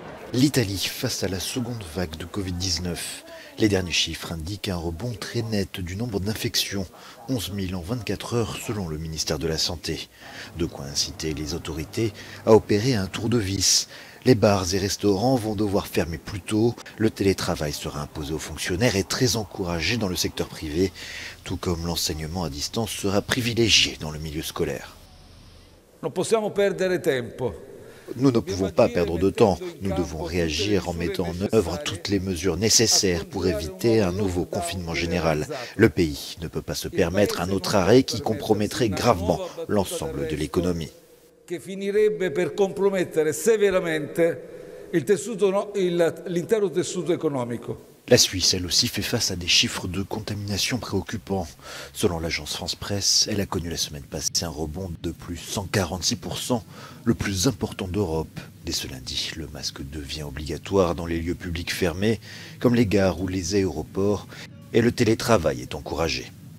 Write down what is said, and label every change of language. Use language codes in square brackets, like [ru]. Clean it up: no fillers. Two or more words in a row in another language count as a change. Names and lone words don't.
[fr] L'Italie face à la seconde vague de Covid-19. Les derniers chiffres indiquent un rebond très net du nombre d'infections, 11 000 en 24 heures selon le ministère de la Santé. De quoi inciter les autorités à opérer un tour de vis. Les bars et restaurants vont devoir fermer plus tôt, le télétravail sera imposé aux fonctionnaires et très encouragé dans le secteur privé, tout comme l'enseignement à distance sera privilégié dans le milieu scolaire. [it] Non possiamo perdere tempo. [fr] Nous ne pouvons pas perdre de temps. Nous devons réagir en mettant en œuvre toutes les mesures nécessaires pour éviter un nouveau confinement général. Le pays ne peut pas se permettre un autre arrêt qui compromettrait gravement l'ensemble de l'économie. [it] Che finirebbe per compromettere severamente l'intero tessuto economico. [fr] La Suisse, elle aussi, fait face à des chiffres de contamination préoccupants. Selon l'agence France-Presse, elle a connu la semaine passée un rebond de plus 146%, le plus important d'Europe. Dès ce lundi, le masque devient obligatoire dans les lieux publics fermés, comme les gares ou les aéroports, et le télétravail est encouragé.